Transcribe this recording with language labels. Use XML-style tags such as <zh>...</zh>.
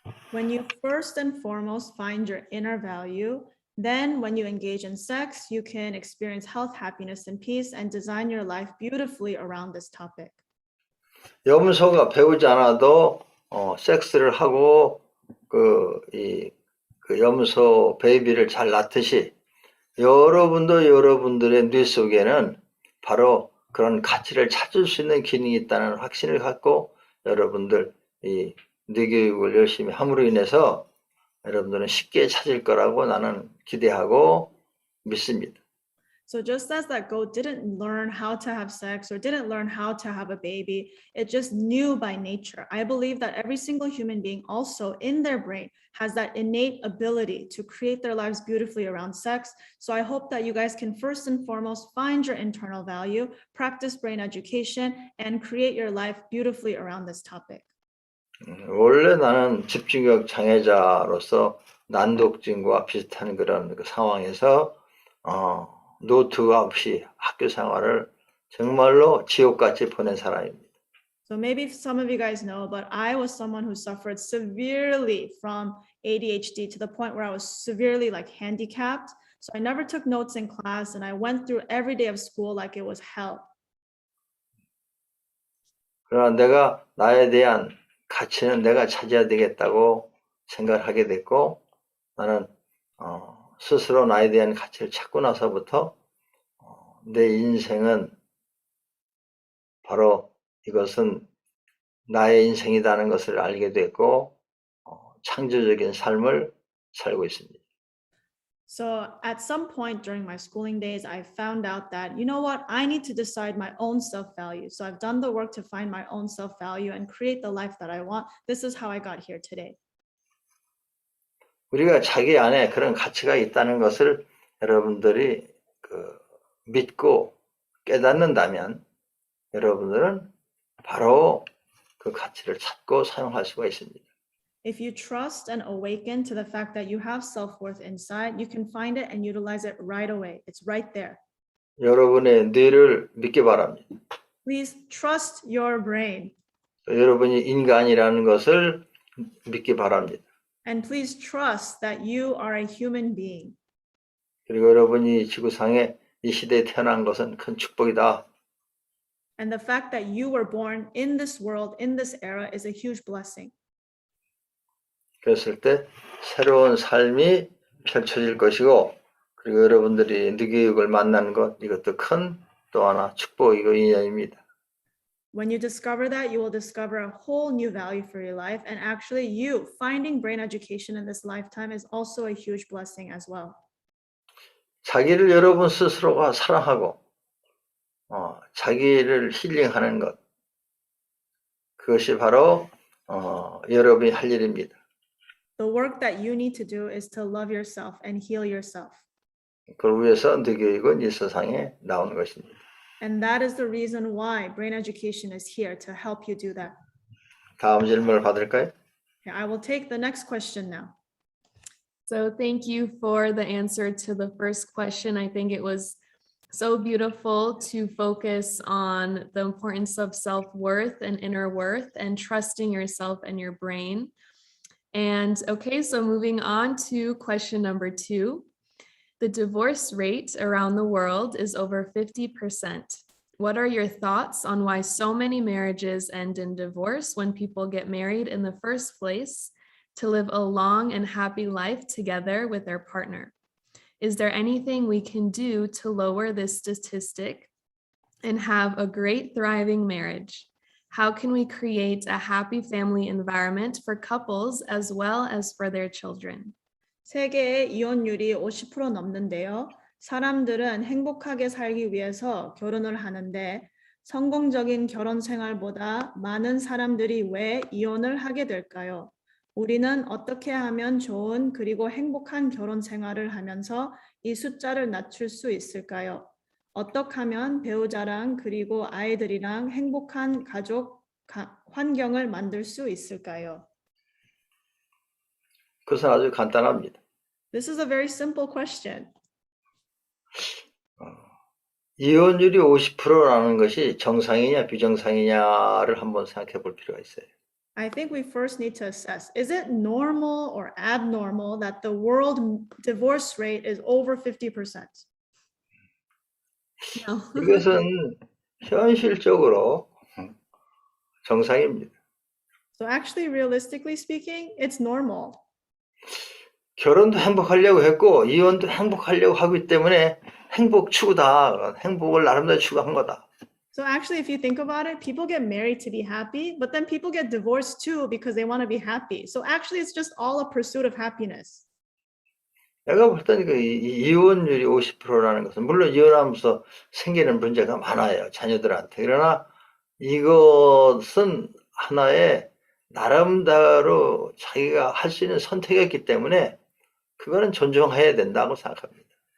<en>When you first and foremost find your inner value, then when you engage in sex, you can experience health, happiness, and peace and design your life beautifully around this topic.</en> <ko>염소가 배우지 않아도 섹스를 하고 그 염소 베이비를 잘 낳듯이 여러분도 여러분들의 뇌 속에는 바로 그런 가치를 찾을 수 있는 기능이 있다는 확신을 갖고 여러분들 이 뇌교육을 열심히 함으로 인해서 여러분들은 쉽게 찾을 거라고 나는 기대하고 믿습니다.</ko> <en>So just as that goat didn't learn how to have sex or didn't learn how to have a baby, it just knew by nature. I believe that every single human being also in their brain has that innate ability to create their lives beautifully around sex. So I hope that you guys can first and foremost find your internal value, practice brain education, and create your life beautifully around this topic.</en> <ko>원래 나는 집중력 장애자로서 난독증과 비슷한 그런 그 상황에서 노트가 없이 학교 생활을 정말로 지옥같이 보낸 사람입니다.</ko> <en>So maybe some of you guys know, but I was someone who suffered severely from ADHD to the point where I was severely like handicapped. So I never took notes in class and I went through every day of school like it was hell.</en> <ko>그러나 내가 나에 대한 가치는 내가 찾아야 되겠다고 생각을 하게 됐고, 나는 스스로 나에 대한 가치를 찾고 나서부터 내 인생은 바로 이것은 나의 인생이라는 것을 알게 됐고 창조적인 삶을 살고 있습니다.</ko> <en>So at some point during my schooling days, I found out that, you know what, I need to decide my own self-value. So I've done the work to find my own self-value and create the life that I want. This is how I got here today.</en> <ko>우리가 자기 안에 그런 가치가 있다는 것을 여러분들이 믿고 깨닫는다면 여러분들은 바로 그 가치를 찾고 사용할 수가 있습니다.</ko> <en>If you trust and awaken to the fact that you have self-worth inside, you can find it and utilize it right away. It's right there.</en> <ko>여러분의 뇌를 믿기 바랍니다.</ko> <en>Please trust your brain.</en> <ko>여러분이 인간이라는 것을 믿기 바랍니다.</ko> <en>And please trust that you are a human being.</en> <ko>그리고 여러분이 지구상에 이 시대에 태어난 것은 큰 축복이다.</ko> <en>And the fact that you were born in this world, in this era, is a huge blessing.</en> <ko>그랬을 때 새로운 삶이 펼쳐질 것이고, 그리고 여러분들이 뇌교육을 만나는 것, 이것도 큰 또 하나 축복이고 인연입니다.</ko> <en>When you discover that, you will discover a whole new value for your life. And actually, you finding brain education in this lifetime is also a huge blessing as well.</en> <ko>자기를 여러분 스스로가 사랑하고 자기를 힐링하는 것, 그것이 바로 여러분이 할 일입니다.</ko> <en>The work that you need to do is to love yourself and heal yourself.</en> <ko>그걸 위해서 뇌교육은 이 세상에 나오는 것입니다.</ko> <en>And that is the reason why brain education is here to help you do that.</en> <ko>다음 질문을 받을까요?</ko> <en>Okay, I will take the next question now. So thank you for the answer to the first question. I think it was So beautiful to focus on the importance of self-worth and inner worth and trusting yourself and your brain. And okay, so moving on to question number 2. The divorce rate around the world is over 50%. What are your thoughts on why so many marriages end in divorce when people get married in the first place to live a long and happy life together with their partner? Is there anything we can do to lower this statistic and have a great thriving marriage? How can we create a happy family environment for couples as well as for their children?</en> <ko>세계의 이혼율이 50% 넘는데요. 사람들은 행복하게 살기 위해서 결혼을 하는데 성공적인 결혼 생활보다 많은 사람들이 왜 이혼을 하게 될까요? 우리는 어떻게 하면 좋은 그리고 행복한 결혼 생활을 하면서 이 숫자를 낮출 수 있을까요? 어떻게 하면 배우자랑 그리고 아이들이랑 행복한 가족 환경을 만들 수 있을까요? 그것은 아주 간단합니다.</ko> <en>This is a very simple question.</en> <ko>이혼율이 50%라는 것이 정상이냐 비정상이냐를 한번 생각해 볼 필요가 있어요.</ko> <en>I think we first need to assess, is it normal or abnormal that the world divorce rate is over 50%? No.</en> <ko>이것은 현실적으로 정상입니다.</ko> <en>So actually, realistically speaking, it's normal.</en> <ko>결혼도 행복하려고 했고 이혼도 행복하려고 하기 때문에 행복 추구다. 행복을 나름대로 추구한 거다.</ko> <en>So actually, if you think about it, people get married to be happy, but then people get divorced too because they want to be happy. So actually, it's just all a pursuit of happiness.</en> <ko>내가 볼 때는 그 이혼율이 50%라는 것은 물론 이혼하면서 생기는 문제가 많아요. 자녀들한테. 그러나 이것은 하나의 나름대로 자기가 할 수 있는 선택이었기 때문에 그거는 존중해야 된다고 생각합니다.</ko>